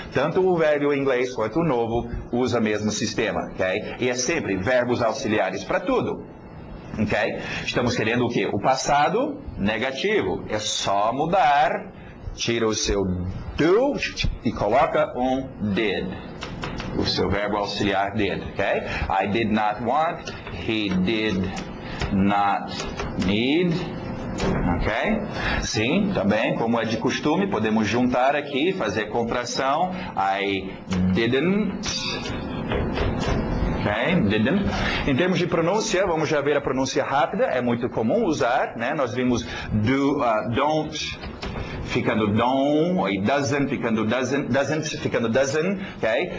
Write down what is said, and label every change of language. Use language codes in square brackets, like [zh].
[pt] Tanto o velho inglês quanto o novo usa o mesmo sistema. Okay? E é sempre verbos auxiliares para tudo. Okay? Estamos querendo o quê? O passado negativo. É só mudar. Tira o seu do e coloca um did. O seu verbo auxiliar did, ok? [en] I did not want, he did not need, ok? [pt] Sim, também, como é de costume, podemos juntar aqui, fazer contração. [en] I didn't. Okay, didn't. [pt] Em termos de pronúncia, vamos já ver a pronúncia rápida, é muito comum usar, né? Nós vimos do, don't, ficando don't, e doesn't, ficando doesn't, ficando doesn't, ok?